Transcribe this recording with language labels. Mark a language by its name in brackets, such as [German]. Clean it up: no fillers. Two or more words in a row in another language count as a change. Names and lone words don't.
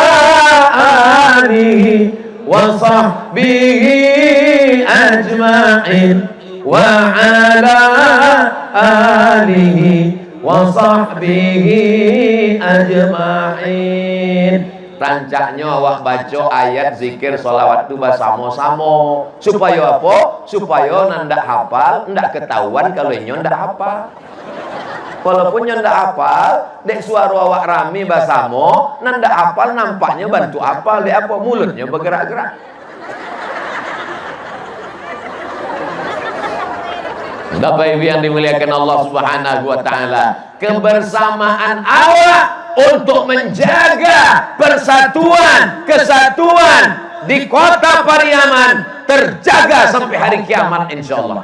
[Arabic] آله وصحبه أجمعين وعلى آله وصحبه أجمعين. [Minangkabau] Rancaknya awak baca ayat zikir solawat itu bersama-sama. [Indonesian] Supaya apa? [Minangkabau] Supaya ndak hafal, ndak ketahuan kalau nyo ndak hafal. Walaupun nyo ndak hafal, dek suara awak rame bersama, ndak hafal nampaknya bantu hafal, dek apa mulutnya bergerak-gerak. [Indonesian] Bapak Ibu yang dimuliakan Allah [Arabic] سبحانه وتعالى, [Indonesian] kebersamaan awak untuk menjaga persatuan, kesatuan di kota Pariaman terjaga sampai hari kiamat insyaallah.